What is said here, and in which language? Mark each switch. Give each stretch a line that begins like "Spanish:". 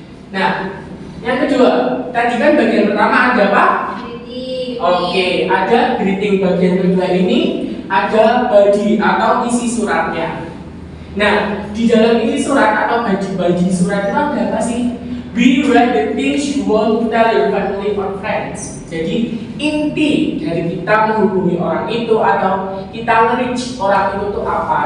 Indonesian: Nah, yang kedua, tadi kan bagian pertama ada apa?
English: Greeting.
Indonesian: Oke, ada greeting bagian kedua ini, ada body atau isi suratnya. Nah, di dalam isi surat atau body surat itu ada apa sih?
English: We write the things you want to tell your family or friends.
Indonesian: Jadi inti dari kita menghubungi orang itu atau kita nge-reach orang itu tuh apa?